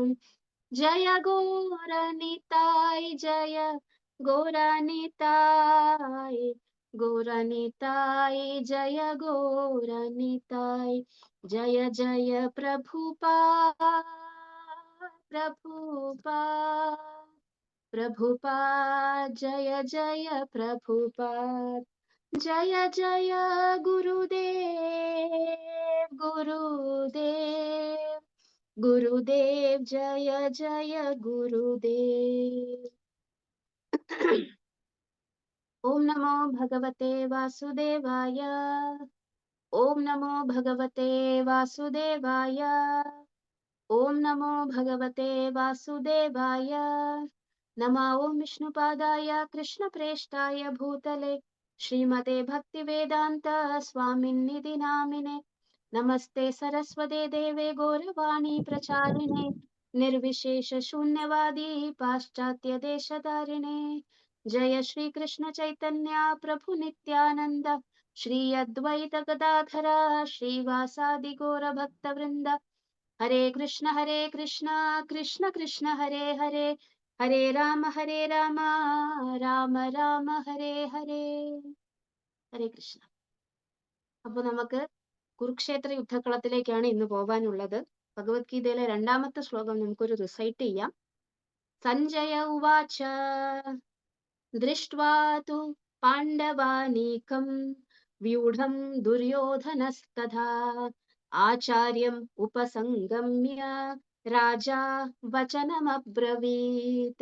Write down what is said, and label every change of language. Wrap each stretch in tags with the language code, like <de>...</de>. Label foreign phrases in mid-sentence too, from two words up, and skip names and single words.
<sa>ജയ ഗോരനിതായ് ജയ ഗോരനിതായ് ഗോരനിതായ് ജയ ഗോരനിതായ്. ജയ ജയ പ്രഭുപാദ് प्रभुपाद जय जय प्रभुपाद जय जय गुरुदेव गुरुदेव गुरुदेव जय जय गुरुदेव। ओम नमो भगवते वासुदेवाय। ओम नमो भगवते वासुदेवाय। ओम नमो भगवते वासुदेवाय। नमो ओम विष्णुपादाय कृष्णप्रेष्ठाय भूतले श्रीमते भक्तिवेदांत स्वामिन्निधि नामिने। नमस्ते सरस्वते देवे गौरवाणी प्रचारिणे निर्विशेष शून्यवादी पाश्चात्य देशधारिणे। जय श्री कृष्ण चैतन्य प्रभु नित्यानंद श्री अद्वैत गदाधर श्रीवासादि गौर भक्त वृंद। हरे कृष्ण कृष्ण कृष्ण हरे हरे हरे राम राम राम हरे हरे।</sa> <ml>ഹരേ കൃഷ്ണ. അപ്പൊ നമുക്ക് കുരുക്ഷേത്ര യുദ്ധക്കളത്തിലേക്കാണ് ഇന്ന് പോവാനുള്ളത്. ഭഗവത്ഗീതയിലെ 2ാമത്തെ ശ്ലോകം നമുക്കൊരു റിസൈറ്റ് ചെയ്യാം.</ml> <sa>സഞ്ജയ ഉവാച ദൃഷ്ട്വാ തു പാണ്ഡവാനീകം വ്യൂഢം ദുര്യോധനസ്തഥാ ആചാര്യം ഉപസംഗമ്യ രാജാ വചനമബ്രവീത്.</sa>